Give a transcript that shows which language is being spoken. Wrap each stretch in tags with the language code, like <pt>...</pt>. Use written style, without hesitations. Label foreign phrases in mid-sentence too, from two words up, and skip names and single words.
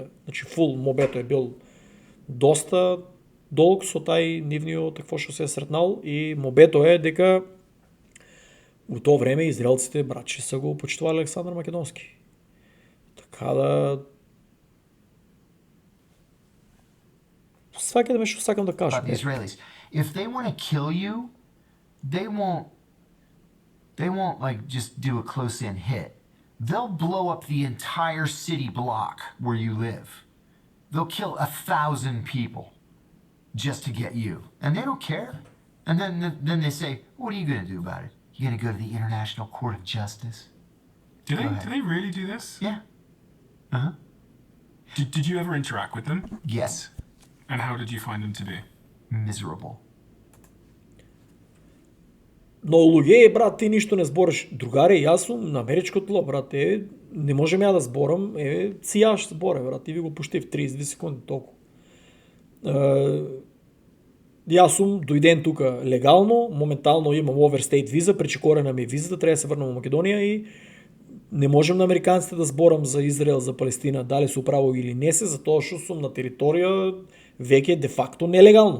<mk>Значи фул мобето е бил доста долг со тај нивниот такво што се е сретнал и мобето е дека у тоа време израелците братче се го почитувале Александар Македонски. Така да сваќате ме што сакам да кажам.</mk> <en>If they want to kill you, they won't like just do a close in hit. They'll blow up the entire city block where you live. they'll kill 1,000 people just to get you, and they don't care. And then they say, what are you going to do about it? You're going to go to the International Court of Justice? Do Go ahead. they really do this? Yeah. Uh-huh. Did you ever interact with them? Yes. And how did you find them to be? Miserable.</en> <mk>Но луѓе, брат, ти ништо не збориш. Другаре, јас сум на америчкото ло, брат, не можем ја да зборам, си јаш зборе, брат, ти ви го пуштив 32 секунди, толку. Јас сум дојден тука легално, моментално имам overstayed виза, пречекорена ми визата, треба да се врнам во Македонија и не можем на американците да зборам за Израел, за Палестина, дали се управо или не се, затоа што сум на територија веќе де факто нелегално.</mk>